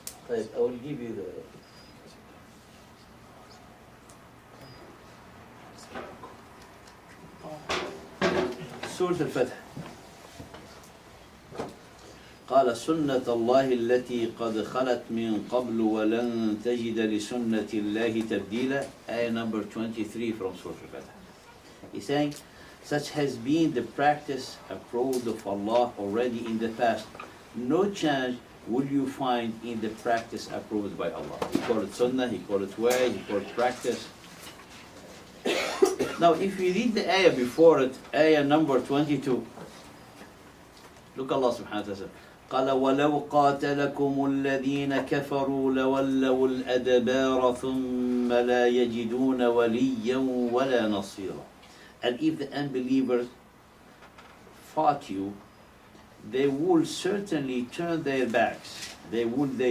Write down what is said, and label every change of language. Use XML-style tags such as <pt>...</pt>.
<en>I will give you the سورة الفتح.</en> <ar>قال سنة الله التي قد خلت من قبل ولن تجد لسنة الله تبديلا.</ar> <en>Ayah number 23 from Surah Al-Fatih. He's saying, such has been the practice approved of Allah already in the past. No change will you find in the practice approved by Allah. He called it sunnah, he called it way, he called it practice. Now if we read the ayah before it, ayah number 22, look Allah subhanahu wa ta'ala.</en> <ar>قال ولو قاتلكم الذين كفروا لولوا الأدبار ثم لا يجدون وليا ولا نصيرا.</ar> <en>And if the unbelievers fought you, they will certainly turn their backs. They will</en>